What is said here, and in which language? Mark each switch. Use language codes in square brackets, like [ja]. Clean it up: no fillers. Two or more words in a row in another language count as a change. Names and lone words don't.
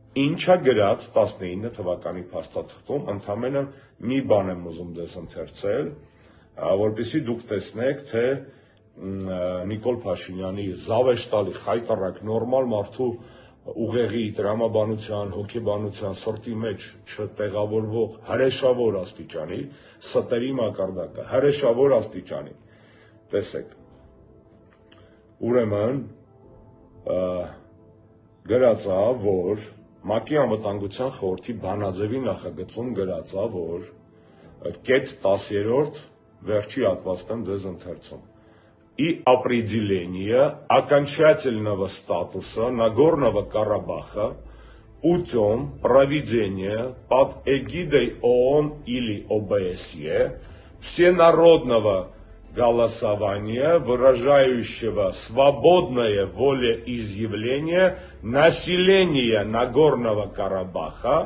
[hy] Ինչա գրած 19 թվականի փաստաթղթում, ընդամենը մի բան եմ ուզում ձեզ ընթերցել, որպեսզի դուք տեսնեք, թե Նիկոլ Փաշինյանի զավեշտալի, խայտառակ, նորմալ մարդու ուղեղի, տրամաբանության, հոգեբանության, սրտի մեջ չտեղավորվող հրեշավոր աստիճանի, ստերի մակարդակը, հրեշավոր աստիճանի, տեսեք, ուրեմն գրածա, որ ՄԱԿ-ի անվտանգության խորհրդի բանաձևի նախագծում գրածա, որ կետ 10-րդ վերջի հատվածն եմ ձեզ ընթերցում. [ru] И определение окончательного статуса Нагорного Карабаха путем проведения под эгидой ООН или ОБСЕ всенародного голосования, выражающего свободное волеизъявление населения Нагорного Карабаха,